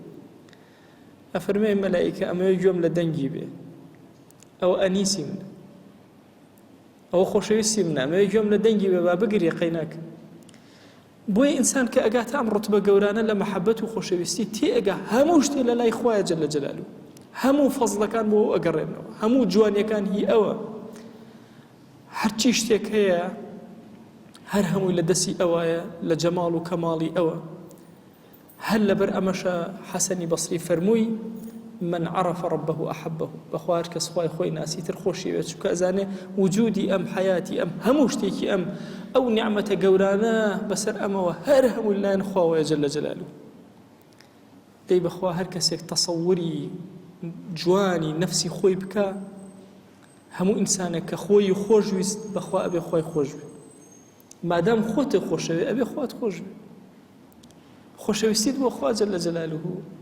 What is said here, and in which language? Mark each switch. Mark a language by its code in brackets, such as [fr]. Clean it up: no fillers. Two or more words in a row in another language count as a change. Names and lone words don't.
[ckb] ئەفەرمێ مەلائیکە ئەمەوێ گوێم لە دەنگی بێ ئەوە ئەنیسی منە ئەوە خۆشەویستی منە ئەمەوێ گوێم لە دەنگی بێ با بگری قەیناکە بۆیە ئینسان کە ئەگاتە ئەم ڕوتبە گەورانە لە مەحەبەت و خۆشەویستی تێ ئەگا هەموو شتێ لە لای خوایە [ar] جەل جەلالوهو [ckb] هەموو فەزڵەکان بۆ ئەگەڕێنەوە هەموو جوانیەکان هی ئەوە هەرچی شتێک هەیە هەر هەمووی لە دەستی ئەوایە لە جەماڵ و کەماڵی ئەوە هەر لەبەر ئەمەشە حەسەنی بەسری فەرمووی [ar] من عرف ربه أحبه [ckb] بەخوا هەر کەس خوای خۆی ناسیتر خۆشیوێت چونکە ئەزانێ وجودی ئەم حەیاتی ئەم هەموو شتێکی ئەم ئەو نیعمەتە گەورانە بەسەر ئەمەوە هەر هەموو لایەن خواوەیە [ar] جەل جەلالوهو [ckb] دەی بەخوا هەر کەسێک تەسەووری جوانی نەفسی خۆی بکە هەموو ئینسانێک کە خۆی خۆشویست بەخوا ئەبێ خۆی خۆش بێ مادام خۆتە خۆشەوێ ئەبێ خوات خۆش بێ خۆشەویستیت بۆ خوا [ar] جەل جەلالوهو